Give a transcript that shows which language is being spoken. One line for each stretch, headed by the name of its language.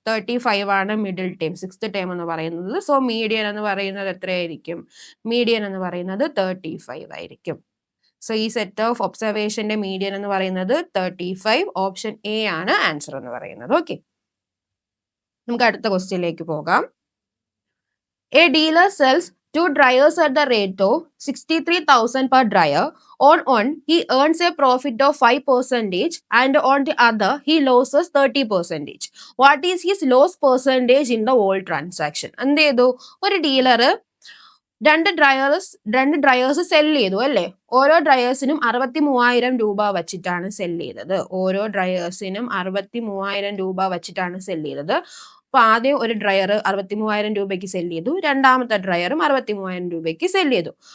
Malayalam: 35 ആണ് middle time, 6th time എന്ന് പറയുന്നത്. സോ മീഡിയൻ എന്ന് പറയുന്നത് എത്രയായിരിക്കും? മീഡിയൻ എന്ന് പറയുന്നത് 35 ആയിരിക്കും. സോ ഈ സെറ്റ് ഓഫ് ഒബ്സർവേഷന്റെ മീഡിയൻ എന്ന് പറയുന്നത് 35. ഓപ്ഷൻ എ ആണ് ആൻസർ എന്ന് പറയുന്നത്. ഓക്കെ, നമുക്ക് അടുത്ത ക്വസ്റ്റ്യനിലേക്ക് പോകാം.
English: A dealer sells 2 dryers at the rate of 63,000 per dryer. On one, he earns a profit of 5% and on the other, he loses 30%. What is his loss percentage in the whole transaction?
Malayalam: എന്ത് ചെയ്തു? ഒരു dealer രണ്ട് dryers cell ചെയ്തു അല്ലേ? ഓരോ ഡ്രയേഴ്സിനും 63,000 രൂപ വച്ചിട്ടാണ് cell ചെയ്തത്. ഓരോ ഡ്രയേഴ്സിനും 63,000 രൂപ വച്ചിട്ടാണ് സെല് ചെയ്തത്. അപ്പൊ ആദ്യം ഒരു ഡ്രയർ 63,000 രൂപയ്ക്ക് സെല് ചെയ്തു. രണ്ടാമത്തെ ഡ്രയറും 63,000 രൂപയ്ക്ക് സെല് ചെയ്തു.